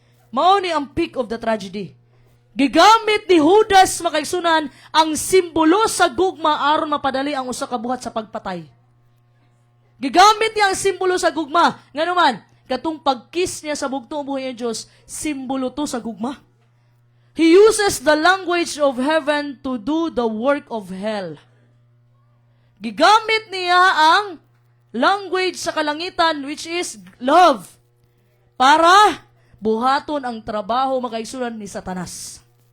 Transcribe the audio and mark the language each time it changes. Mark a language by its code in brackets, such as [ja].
[ceb] Mao ni ang [en] peak of the tragedy. [ceb] Gigamit ni Judas makaigsunan ang simbolo sa gugma aron mapadali ang usa ka buhat sa pagpatay. Gigamit niya ang simbolo sa gugma. Nganuman, katong pagkiss niya sa bugtong buhay ng Diyos, simbolo to sa gugma. [en] He uses the language of heaven to do the work of hell. [ceb] Gigamit niya ang language sa kalangitan [en] which is love [ceb] para buhaton ang trabaho makaigsunan ni Satanas.